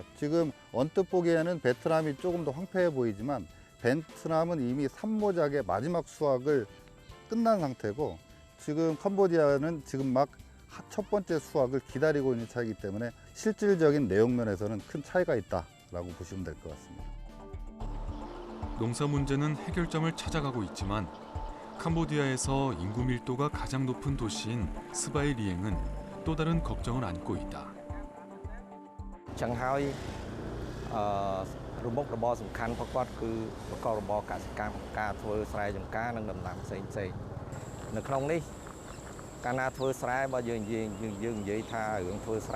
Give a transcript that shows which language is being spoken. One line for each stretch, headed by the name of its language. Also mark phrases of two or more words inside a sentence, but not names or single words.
Korean: 지금 언뜻 보기에는 베트남이 조금 더 황폐해 보이지만 베트남은 이미 산모작의 마지막 수확을 끝난 상태고 지금 캄보디아는 지금 막 첫 번째 수확을 기다리고 있는 차이기 때문에 실질적인 내용면에서는 큰 차이가 있다라고 보시면 될 것 같습니다. 농사 문제는 해결점을 찾아가고 있지만 캄보디아에서 인구 밀도가 가장 높은 도시인 스바이리엥은 또 다른 걱정을 안고 있다.
Khmer: ចឹងហើយរបបរបរសំខាន់របស់គាត់គឺប្រកបរបរកសិកម្មការធ្វើស្រែចម្ការនិងដំណាំផ្សេងៗនៅក្នុងនេះកាលណាធ្វើស្រែបើយើងនិយាយថារឿងធ្វើស្រែ